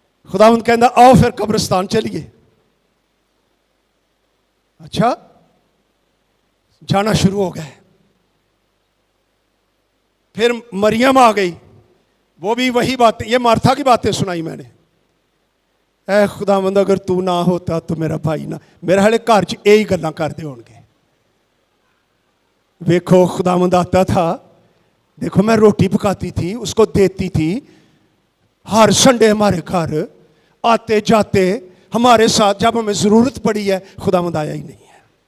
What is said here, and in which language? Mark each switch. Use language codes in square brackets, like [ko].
[pa] خداوند کہندا آؤ پھر قبرستان چلیے. [ur] اچھا, جانا شروع ہو گئے. پھر مریم آ گئی. وہ بھی وہی باتیں, یہ مارتھا کی باتیں سنائی میں نے. اے خداوند, اگر تو نہ ہوتا تو میرا بھائی نہ. [pa] میرے ہلے گھر چ یہی گلاں کردے ہون گے. [ur] ویکھو خداوند آتا تھا, دیکھو میں روٹی پکاتی تھی, اس کو دیتی تھی. ہر سنڈے ہمارے گھر آتے جاتے ہمارے ساتھ. جب ہمیں ضرورت پڑی ہے خداوند آیا ہی نہیں ہے.